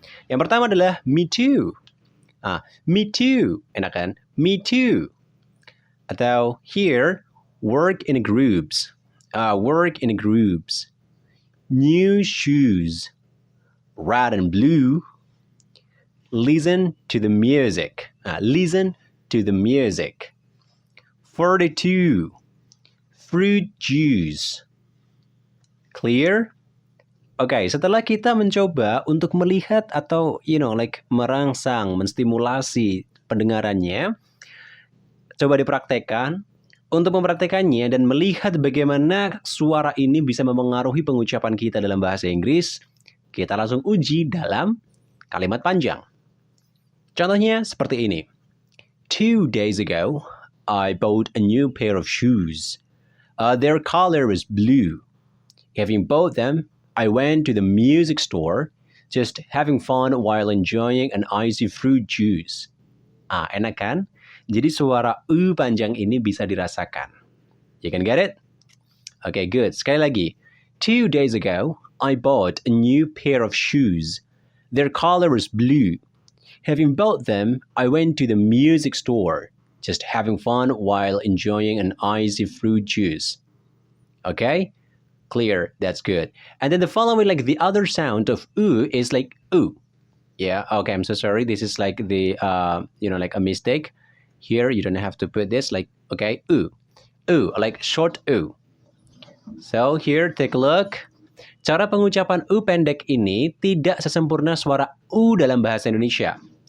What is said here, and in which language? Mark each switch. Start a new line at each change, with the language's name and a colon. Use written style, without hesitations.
Indonesian: Yang pertama adalah
English: me too. Me too.
Indonesian: Enak kan?
English: Me too.
Indonesian: Atau
English: here, work in groups. Work in groups. New shoes. Red and blue. Listen to the music. Listen to the music. 42. Fruit juice. Clear?
Indonesian: Oke, setelah kita mencoba untuk melihat atau merangsang, menstimulasi pendengarannya, coba dipraktekkan. Untuk mempraktekannya dan melihat bagaimana suara ini bisa memengaruhi pengucapan kita dalam bahasa Inggris, kita langsung uji dalam kalimat panjang. Contohnya seperti ini.
English: 2 days ago, I bought a new pair of shoes. Their color was blue. Having bought them, I went to the music store, just having fun while enjoying an icy fruit juice.
Indonesian: Enak kan? Jadi suara U panjang ini bisa dirasakan.
English: You can get it? Okay, good.
Indonesian: Sekali lagi.
English: 2 days ago, I bought a new pair of shoes. Their color was blue. Having bought them, I went to the music store, just having fun while enjoying an icy fruit juice. Okay? Clear. That's good. And then the following, the other sound of U is like U. Yeah, okay, I'm so sorry. This is like the, a mistake. Here, you don't have to put this, okay, U. U, like short U. So, here, take a look.
Indonesian: Cara pengucapan U pendek ini tidak sesempurna suara U dalam bahasa Indonesia.